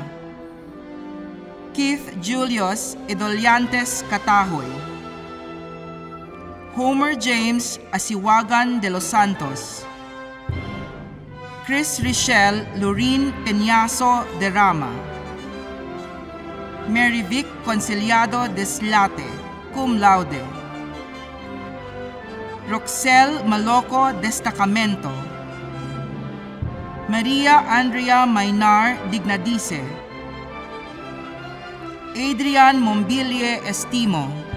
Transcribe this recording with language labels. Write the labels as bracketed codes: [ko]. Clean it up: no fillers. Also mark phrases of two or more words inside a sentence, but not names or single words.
[en] Keith Julius Idoliantes Catahoy. Homer James Asiwagan de los Santos. Chris Richelle Lurin Peñaso de Rama. Mary Vic Conciliado Deslate, [la] cum laude. [en] Roxel Maloco Destacamento. Maria Andrea Mainar Dignadice. Adrian Mombilie Estimo.